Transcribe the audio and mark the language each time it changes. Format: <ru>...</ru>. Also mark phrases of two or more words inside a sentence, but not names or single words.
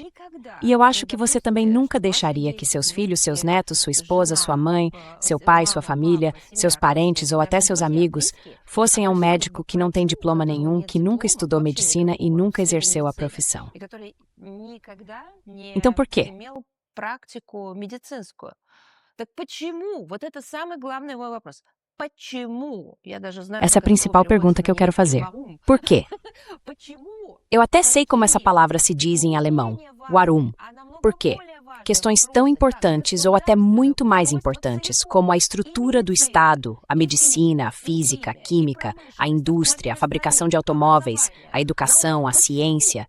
<pt>E eu acho que você também nunca deixaria que seus filhos, seus netos, sua esposa, sua mãe, seu pai, sua família, seus parentes ou até seus amigos fossem a um médico que não tem diploma nenhum, que nunca estudou medicina e nunca exerceu a profissão. Então por quê?</pt> <ru>Так почему? Вот это самый главный мой вопрос. Почему?</ru> <pt>Essa é a principal pergunta que eu quero fazer. Por quê? Eu até sei como essa palavra se diz em alemão, warum. Por quê? Questões tão importantes ou até muito mais importantes, como a estrutura do Estado, a medicina, a física, a química, a indústria, a fabricação de automóveis, a educação, a ciência.</pt>